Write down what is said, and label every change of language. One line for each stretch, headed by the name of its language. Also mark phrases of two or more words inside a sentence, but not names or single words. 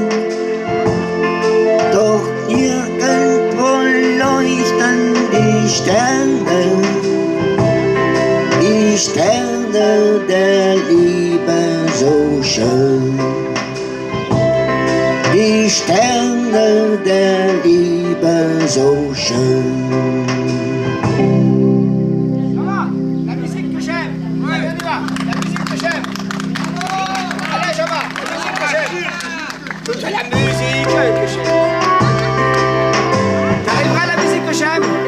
German: Doch nirgendwo leuchten die Sterne der Liebe so schön. Die Sterne der Liebe so schön.
French: La musique que j'aime. Ouais, on y va. La musique que j'aime. Allez, Jean-Marc, la musique que j'aime. La musique que j'aime. T'arriveras à la musique que j'aime.